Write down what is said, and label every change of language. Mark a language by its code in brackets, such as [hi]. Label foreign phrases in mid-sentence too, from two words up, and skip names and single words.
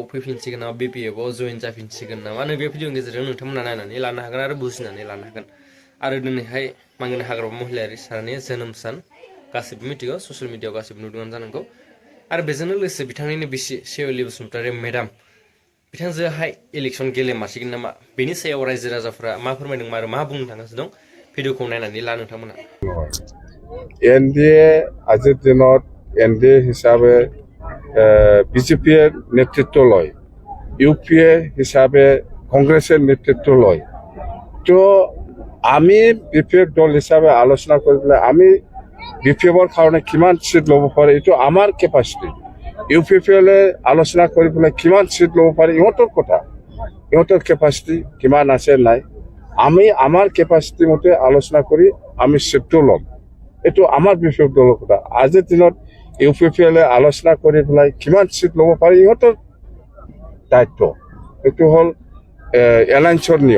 [brx] फैफिनसिगोन नामा BPF-आव जइन जाफिनसिगोन नामा नै बे भिडिअनि गेजेरजों नोंथांमोना नायनानै लानो हागोन आरो बुजिनानै लानो हागोन आरो दिनैहाय मानगोनां हाग्रामा महिलारि सारनि जोनोम सान गासिबो मिथिगौ [en] social media [brx] गासिबो नुदोंआनो जानांगौ आरो बेजोंनो लोगोसे बिथांनिनो बिसि सेवालि बसुमतारी मेडाम बिथांजोहाय इलेक्सन गेलेमारसिगोन नामा बेनि सायाव रायजो राजाफोरा मा फोरमायदों आरो मा बुंनो थांगासिनो दं भिडिअखौ नायनानै ला नोंथांमोना [as] एनडिए আজিৰ দিনত एनडिए হিচাপে বিজেপিৰ নেতৃত্ব লয় ইউপিএ হিচাপে কংগ্ৰেছৰ নেতৃত্ব লয় তো আমি বিপিএফ দল হিচাপে আলোচনা কৰি পেলাই আমি বিপিএফৰ কাৰণে কিমান সিট ল'ব পাৰে এইটো আমাৰ কেপাচিটি ইউপিপিএলে আলোচনা কৰি পেলাই কিমান সিট ল'ব পাৰে ইহঁতৰ কথা ইহঁতৰ কেপাচিটি কিমান আছে নাই আমি আমাৰ কেপাচিটি মতে আলোচনা কৰি আমি সিটটো ল'ম এইটো আমাৰ বিপিএফ দলৰ কথা আজিৰ দিনত ইউপিপিএলে আলোচনা কৰি পেলাই কিমান সিট ল'ব পাৰে ইহঁতৰ দায়িত্ব এইটো হ'ল এলায়েন্সৰ নিয়ম